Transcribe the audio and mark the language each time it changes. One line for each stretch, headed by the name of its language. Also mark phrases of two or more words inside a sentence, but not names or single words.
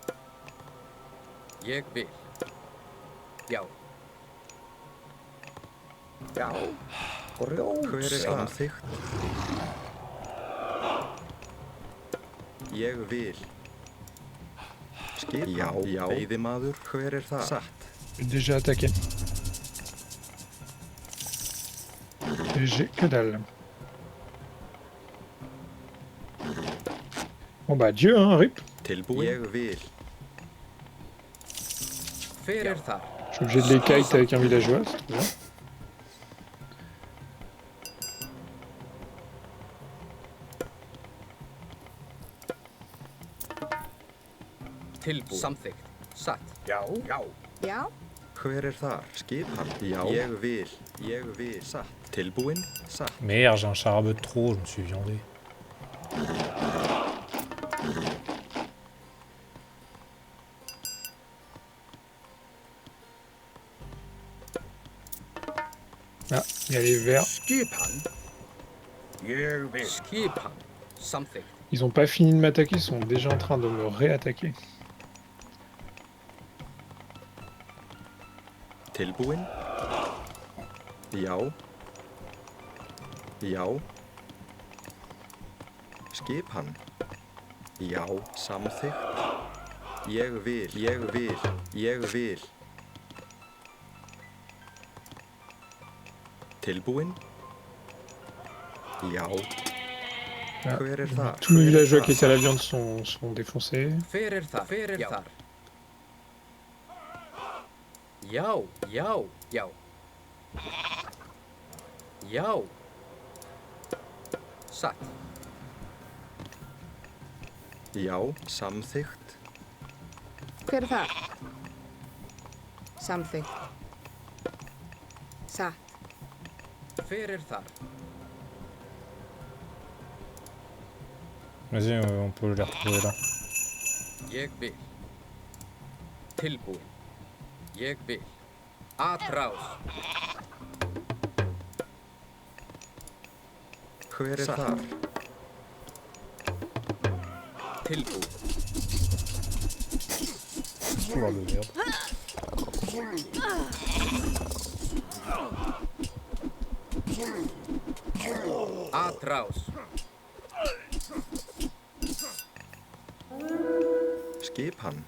Icelandic: Ég vil. Já. Já. Hver er samþykkt? Ég vil. Skipan. Já. Já. Veiðimaður. Hver er það? Satt.
French: Déjà attaqué. Et j'ai que dalle. Bon bah Dieu, hein, rip.
Icelandic: Tilbúin. Ég vil. Hver er þar?
French: Je suis obligé de les kite avec un villageois, c'est trop bien.
Icelandic: Tilbúin. Samþykkt. Satt. Já. Já. Já, Hver er þar? Skipan. Já. Ég vil. Ég vil. Satt. Tilbúin. Satt.
French: Merde, j'ai un charbot de trop, je me suis viandé. Ah, il y a les verts.
Icelandic: Skipan. Ég vil. Skipan. Samþykkt.
French: Ils ont pas fini de m'attaquer, ils sont déjà en train de me réattaquer.
Icelandic: Tilbúin. Já. Já. Skipan. Já. Samþykkt. Ég vil. Ég vil. Ég vil. Tilbúin? Já.
French: Ah,
Icelandic: Hver er þar?
French: Tous les
Icelandic: Hver er
French: villageois
Icelandic: þar?
French: qui étaient à la viande sont défoncés.
Icelandic: Hver er þar? Hver er þar? Já, já, já. Já. Satt. Já, samþykkt. Hver er það? Samþykkt. Satt. Hver er þar?
French: Vas-y, on peut les retrouver là.
Icelandic: Ég vil. Tilbúin. Ég vil. Atrás. Hver er Satt. þar? Tilbúin.
French: Oula, de merde.
Icelandic: Atrás. Skipan.